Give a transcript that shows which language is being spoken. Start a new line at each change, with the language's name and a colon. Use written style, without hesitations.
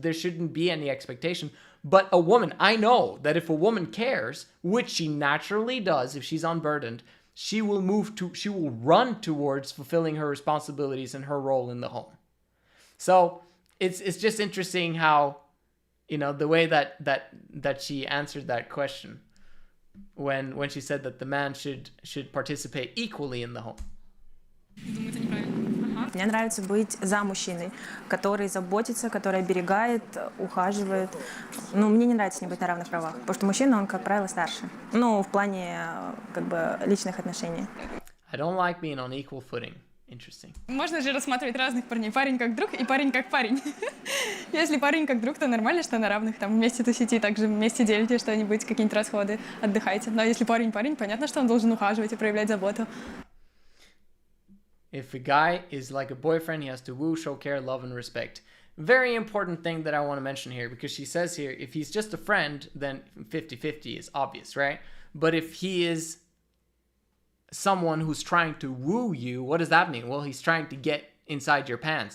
English: There shouldn't be any expectation. But a woman, I know that if a woman cares, which she naturally does if she's unburdened, she will run towards fulfilling her responsibilities and her role in the home. So it's just interesting how, the way that she answered that question when she said that the man should participate equally in the home.
Russian: Мне нравится быть за мужчиной, который заботится, который оберегает, ухаживает. Мне не нравится с ним быть на равных правах, потому что мужчина, он, как правило, старше. В плане, личных отношений.
English: I don't like being on equal footing. Interesting.
Russian: Можно же рассматривать разных парней. Парень как друг и парень как парень. Если парень как друг, то нормально, что на равных. Там вместе тусите, также вместе делите что-нибудь, какие-нибудь расходы, отдыхайте. Но если парень, понятно, что он должен ухаживать и проявлять заботу.
English: If a guy is like a boyfriend, he has to woo, show care, love, and respect. Very important thing that I want to mention here, because she says here, if he's just a friend, then 50-50 is obvious, right? But if he is someone who's trying to woo you, what does that mean? Well, he's trying to get inside your pants.